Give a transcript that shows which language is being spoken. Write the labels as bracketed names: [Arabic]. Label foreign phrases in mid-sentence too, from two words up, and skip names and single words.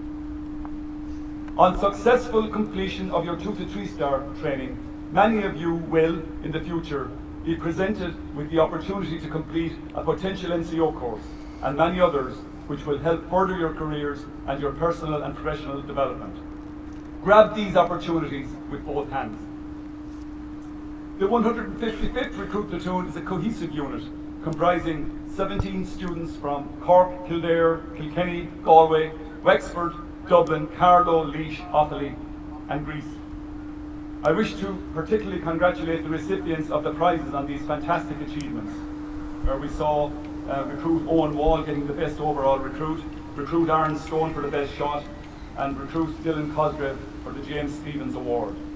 [English] On successful completion of your 2 to 3-star training, many of you will, in the future, be presented with the opportunity to complete a potential NCO course, and many others which will help further your careers and your personal and professional development. Grab these opportunities with both hands. The 155th Recruit Platoon is a cohesive unit comprising 17 students from Cork, Kildare, Kilkenny, Galway, Wexford, Dublin, Carlow, Laois, Offaly and Greece. I wish to particularly congratulate the recipients of the prizes on these fantastic achievements, where we saw Recruit Owen Wall getting the best overall recruit, Recruit Aaron Stone for the best shot, and Recruit Dylan Cosgrave for the James Stevens Award.